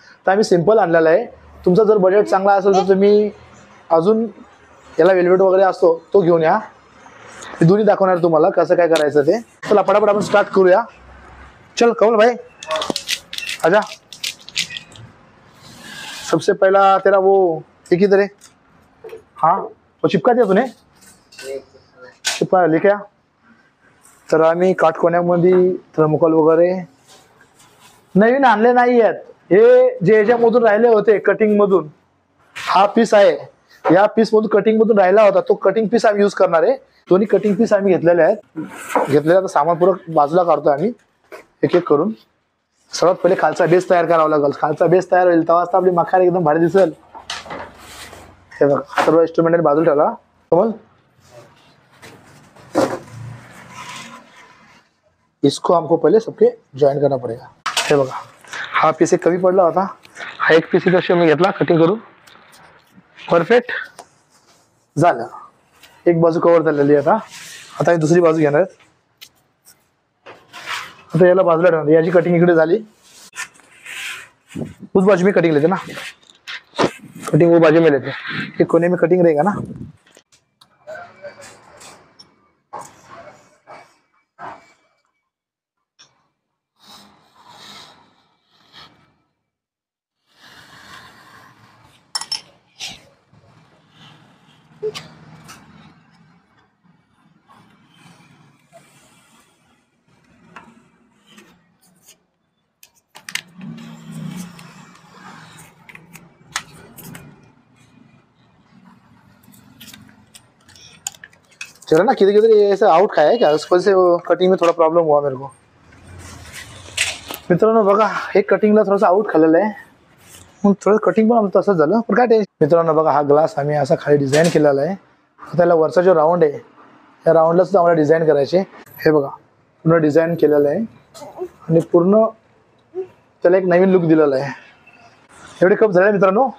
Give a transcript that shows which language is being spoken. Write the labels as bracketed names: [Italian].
[Marathi] तर आम्ही सिंपल आणलेला आहे. तुमचा जर बजेट चांगला असेल तर तुम्ही अजून याला वेल्वेट वगैरे असतो तो घेऊन या. मी दोन्ही दाखवणार तुम्हाला कसं काय करायचं ते. चला पटापट आपण स्टार्ट करूया. [Hindi] चल कमल भाई आजा. सबसे पहला तेरा वो एक ही तरह हाँ वो चिपका दिया तूने चिपका लेके आ. [Marathi] तर आम्ही काटकोण्यामध्ये थर्मोकॉल वगैरे नवीन आणले नाही आहेत. हे जे याच्यामधून राहिले होते कटिंग मधून हा पीस आहे. या पीस मधून कटिंग मधून राहिला होता तो कटिंग पीस आम्ही यूज करणार आहे. दोन्ही कटिंग पीस आम्ही घेतलेले आहेत. घेतलेला सामान पूरक बाजूला काढतो आम्ही एक एक करून. सर्वात पहिले खालचा बेस तयार करावा लागेल. खालचा बेस तयार होईल तेव्हाच आपली मखारी एकदम भारी दिसेल. हे बघा सर्व इंस्ट्रुमेंट बाजूला ठेवा. [Hindi] कमल इसको हमको पहले सबके जॉइन करना पड़ेगा. [Marathi] हे बघा हा पीस एक कमी पडला होता. हा एक पीस इथं मी घेतला कटिंग करून. परफेक्ट झालं. एक बाजू कव्हर झालेली आता. आता मी दुसरी बाजू घेणार. आता याला बाजूला ठेवणार. याची कटिंग इकडे झाली. [Hindi] उस बाजू में कटिंग लेते ना. कटिंग वो बाजू में लेते. एक कोने में कटिंग रहेगा ना. चलो ना किधर किधर ऐसा आउट खाया है क्या उस वजह से वो कटिंग में थोड़ा प्रॉब्लम हुआ मेरे को. [Marathi] मित्रांनो बघा हे कटिंगला थोडंसं आउट खाल्लेलं आहे. मग थोडं कटिंग पण आमचं तसंच झालं पण काय टेन्शन. मित्रांनो बघा हा ग्लास आम्ही असा खाली डिझाईन केलेला आहे. त्याला वरचा जो राऊंड आहे त्या राऊंडला सुद्धा आम्हाला डिझाईन करायचे. हे बघा पूर्ण डिझाईन केलेलं आहे आणि पूर्ण त्याला एक नवीन लुक दिलेला आहे. एवढे कप झाले मित्रांनो.